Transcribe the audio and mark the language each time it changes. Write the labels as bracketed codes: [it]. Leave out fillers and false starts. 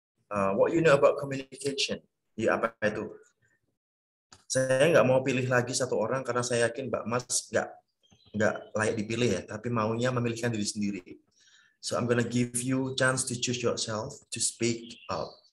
[en] What you know about communication? [id] Ya, apa itu? Saya nggak mau pilih lagi satu orang karena saya yakin Mbak Mas nggak layak dipilih ya, tapi maunya memilihkan diri sendiri. [en] So I'm gonna give you chance to choose yourself to speak up.